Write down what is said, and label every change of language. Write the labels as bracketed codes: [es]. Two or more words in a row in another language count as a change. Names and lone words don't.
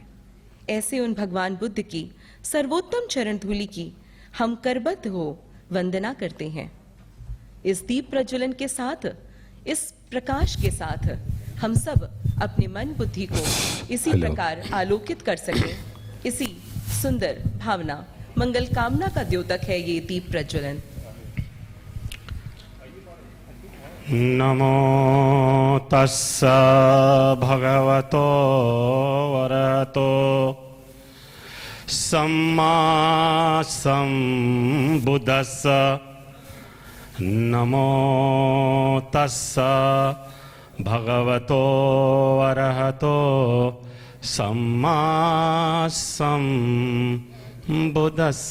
[hi] ऐसे उन भगवान बुद्ध की सर्वोत्तम चरण धूलि की हम करबद्ध हो वंदना करते हैं। इस दीप प्रज्वलन के साथ, इस प्रकाश के साथ हम सब अपने मन बुद्धि को इसी प्रकार आलोकित कर सकें। इसी सुंदर भावना मंगल कामना का द्योतक है ये दीप प्रज्वलन। [pi] नमो तस्स भगवतो वरहतो सम्मा संबुद्धस्स। नमो तस्स भगवतो वरहतो सम्मा संबुद्धस्स।